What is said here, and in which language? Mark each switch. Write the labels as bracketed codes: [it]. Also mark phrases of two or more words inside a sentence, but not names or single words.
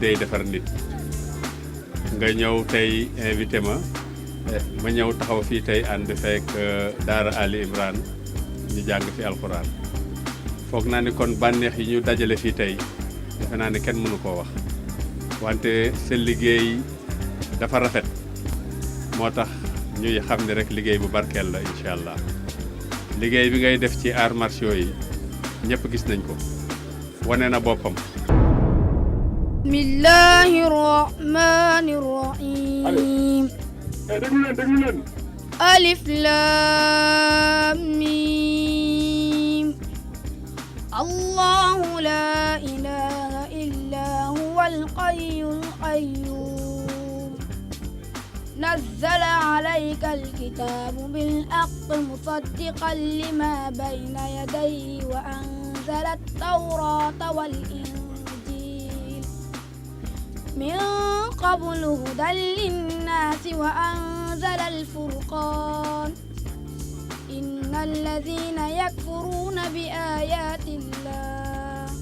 [wo] day defar nit nga ñëw tey invité ma ñëw taxaw fii tey ànd fekk Daara Ali Imran ñu jàng fi alxuraan foog naa ni kon bànneex yi ñu dajale fii tey defe naa ni kenn mënu koo wax wante seen liggéey dafa rafet moo tax ñuy xam ne rek liggéey bu barkeel la [ar] إن شاء الله [wo] liggéey bi ngay def ci [fr] arts martiaux [wo] yi ñëpp gis nañ ko wane na boppam. [ar] بسم الله الرحمن الرحيم. [wo] déglu leen. [ar] ألف لام ميم. الله لا إله إلا هو الحي القيوم. نزل عليك الكتاب بالحق مصدقا لما بين يديه وأنزل التوراة والإنجيل من قبل هدى للناس وأنزل الفرقان إن الذين يكفرون بآيات الله